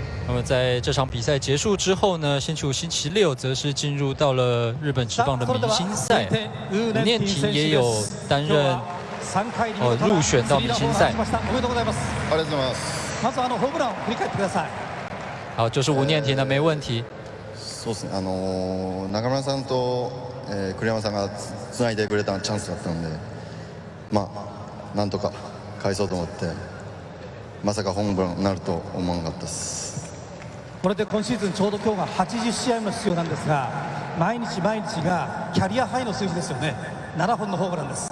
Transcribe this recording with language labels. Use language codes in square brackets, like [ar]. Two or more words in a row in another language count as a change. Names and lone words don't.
[zh] 那么在这场比赛结束之后呢，星期五、星期六则是进入到了日本职棒的明星赛。吴念庭也有担任入选到明星赛。 [ja] おめでとうございます。ありがとうございます。まずホームランを振り返ってください。 [zh] 好，就是吴念庭的，没问題。 [ja] そうですね。中村さんと、栗山さんがつないでくれたチャンスだったので、まあなんとか返そうと思って、まさかホームランになると思わなかったです。これで今シーズンちょうど今日が80試合の出場なんですが、毎日毎日がキャリアハイの数字ですよね。7本のホームランです。